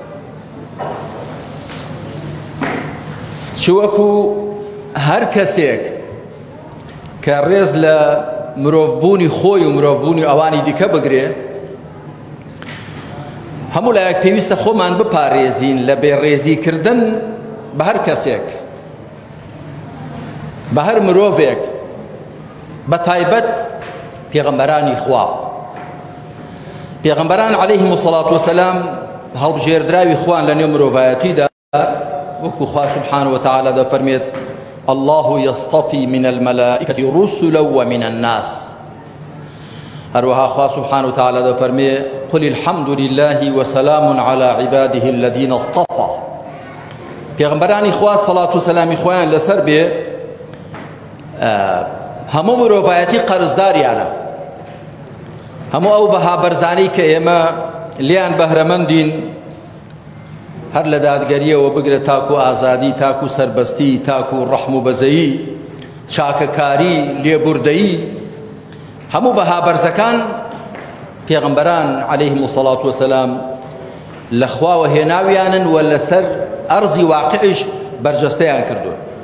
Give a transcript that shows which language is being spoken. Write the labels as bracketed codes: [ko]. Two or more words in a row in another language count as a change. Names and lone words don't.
[ckb] چ وەکو هەر کەسێک کە ڕێز لە مرۆڤبوونی خۆی و مرۆڤبوونی ئەوانی دیکە بگرێ، هەموو لایەک پێویستە خۆمان بپارێزین لە بێڕێزیکردن بە هەر کەسێک، بە هەر مرۆڤێک، بە تایبەت پێغەمبەرانی خوا. پێغەمبەران [ar] عەلەیهیم الصەلاة وەسەلام [ckb] هەڵبژێردراوی خوان لە نێو مرۆڤایەتیدا، وەکو خوا [ar] سبحانه وتعالى [ckb] دەفەرمێت [ar] الله يصطفي من الملائكة رسلا ومن الناس. [ckb] هروها خوا [ar] سبحانه وتعالى دەفەرمێ قل الحمد لله وسلام على عباده الذين اصطفى. [ckb] پێغەمبەرانی خوا سەڵات و سەلامی خۆیان لەسەر بێ هەموو مرۆڤایەتی قەرزداریانە، هەموو ئەو بەها بەرزانەی کە ئێمە لیان بەهرەمەندین، هەر لە دادگەریەوە بگرە تاکو ئازادی، تاکو سەربەستی، تاکو ڕەحم و بەزەیی، چاکەکاری، لێبوردەیی، هەموو بەها بەرزەکان پێغەمبەران [ar] عەلەیهیم الصەلاة وەسەلام [ckb] لە خواوە هێناویانن و لەسەر ئەرزی واقعش بەرجەستەیان کردووە.